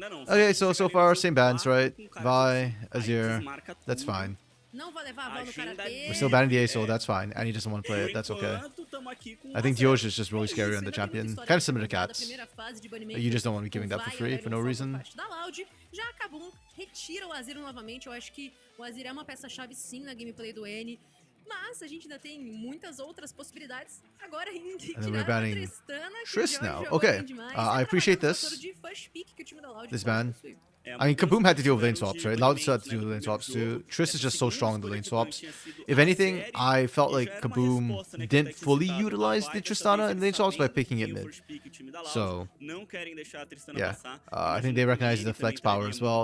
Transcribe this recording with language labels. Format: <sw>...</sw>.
<en>Okay, so far same bans, right? Vi, Azir, that's fine. We're still banning the A, so that's fine. And he doesn't want to play it, that's okay. I think Dioj is just really scary on the champion. Kind of similar to Cats. You just don't want to be giving that for free for no reason.</en> <pt>Já Kabum retira o Azir novamente. Eu acho que o Azir é uma peça-chave sim na gameplay do N. Mas a gente ainda tem muitas outras possibilidades. Agora ainda tirar a Tristana.</pt> <en>Triss now. Okay. I appreciate this. This ban. I mean, Kaboom had to deal with lane swaps, right? Loud still had to deal with lane swaps too. Triss is just so strong in the lane swaps. If anything, I felt like Kaboom didn't fully utilize the Tristana in lane swaps by picking it mid. So, yeah. I think they recognize the flex power as well.</en>